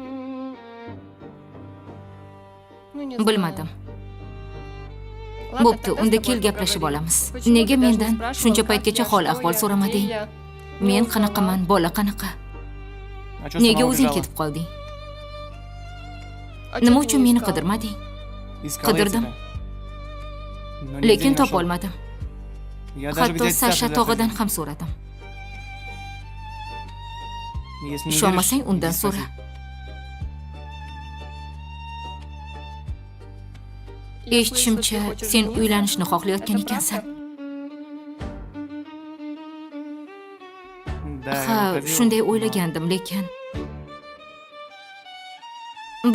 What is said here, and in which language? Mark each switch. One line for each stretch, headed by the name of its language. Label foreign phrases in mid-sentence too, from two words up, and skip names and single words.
Uzbek: Bilmadim. Bo'pti, unda kel gaplashib olamiz. Nega mendan shuncha paytgacha hol ahvol so'ramading? Men qanaqaman, bola qanaqa? Nega o'zing ketib qolding? Nima uchun meni qidirmading?
Russian: Искала я
Uzbek: Qidirdim.
Russian: тебя. Но нигде
Uzbek: Lekin
Russian: не нашел.
Uzbek: topolmadim.
Russian: Я даже
Uzbek: Hatto
Russian: где
Uzbek: Sasha tog'idan ham so'radim.
Russian: Если не
Uzbek: Ishonmasang
Russian: веришь,
Uzbek: undan
Russian: иди
Uzbek: so'ra.
Russian: спроси.
Uzbek: Eshitishimcha, sen uylanishni xohlayotgan ekansan.
Russian: Да,
Uzbek: Ha,
Russian: выходил.
Uzbek: shunday o'ylagandim, lekin bir